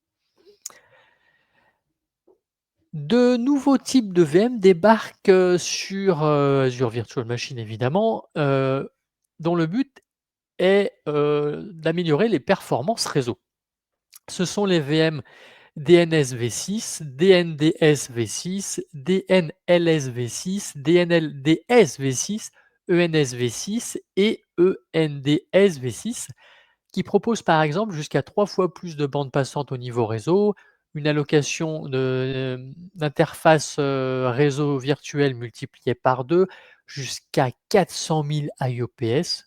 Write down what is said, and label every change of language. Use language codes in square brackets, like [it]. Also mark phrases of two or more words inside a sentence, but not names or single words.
[fr] De nouveaux types de VM débarquent sur Azure Virtual Machine évidemment, dont le but est d'améliorer les performances réseau. Ce sont les VM DNS V6, DNDS V6, DNLS V6, DNLDS V6, ENS V6 et ENDS V6 qui proposent par exemple jusqu'à 3 fois plus de bandes passantes au niveau réseau, une allocation d'interface réseau virtuel multipliée par 2, jusqu'à 400 000 IOPS.